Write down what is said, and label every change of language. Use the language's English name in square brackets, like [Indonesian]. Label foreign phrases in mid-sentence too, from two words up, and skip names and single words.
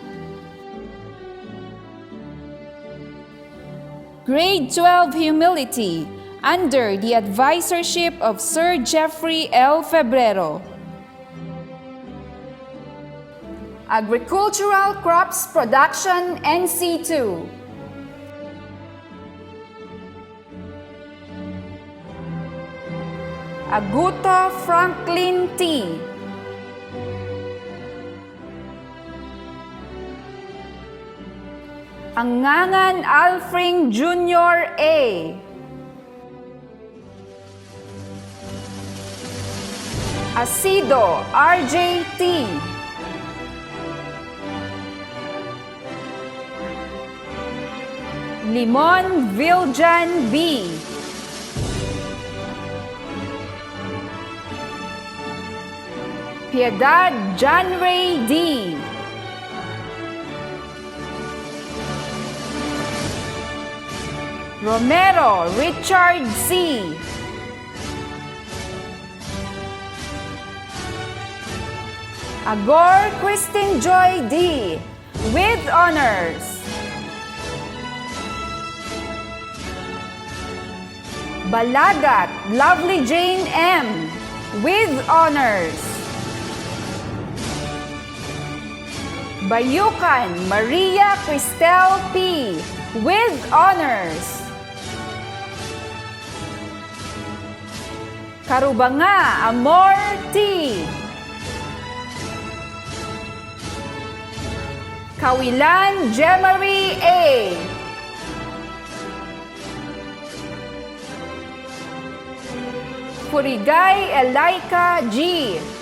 [English] Grade 12 Humility under the advisorship of Sir Jeffrey L. Febrero. Agricultural Crops Production NC2. Aguto Franklin T. Angangan Alfring Jr. A. Asido RJT. Limon Viljan B. Piedad John Ray D. Romero Richard C. Agor Christine Joy D. with honors. Balagat Lovely Jane M. with honors. Bayukan Maria Cristel P. with honors. Karubanga Amor T. Kawilan Jemarie A. Purigay Elaika G.